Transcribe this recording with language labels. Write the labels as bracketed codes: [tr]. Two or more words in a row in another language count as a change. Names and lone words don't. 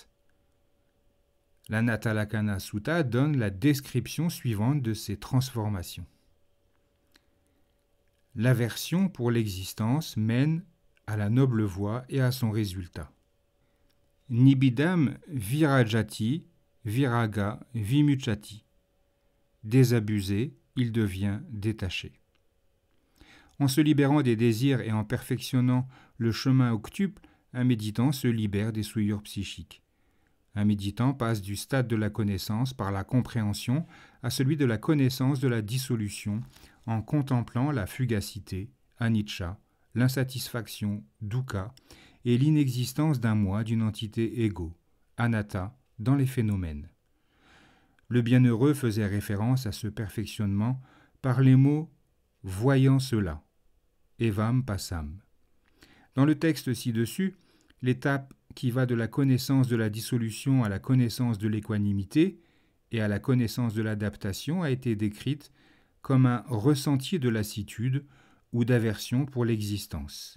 [fr] La Natalakkhana Sutta donne la description suivante de ces transformations. L'aversion pour l'existence mène à la noble voie et à son résultat. [pi] Nibbidam virajati viraga vimuchati. [fr] Désabusé, il devient détaché. En se libérant des désirs et en perfectionnant le chemin octuple, un méditant se libère des souillures psychiques. Un méditant passe du stade de la connaissance par la compréhension à celui de la connaissance de la dissolution en contemplant la fugacité, anicca, l'insatisfaction, dukkha, et l'inexistence d'un moi, d'une entité égo, anatta, dans les phénomènes. Le bienheureux faisait référence à ce perfectionnement par les mots « voyant cela », [pi] evam passam. [fr] Dans le texte ci-dessus, l'étape qui va de la connaissance de la dissolution à la connaissance de l'équanimité et à la connaissance de l'adaptation a été décrite comme un ressenti de lassitude ou d'aversion pour l'existence.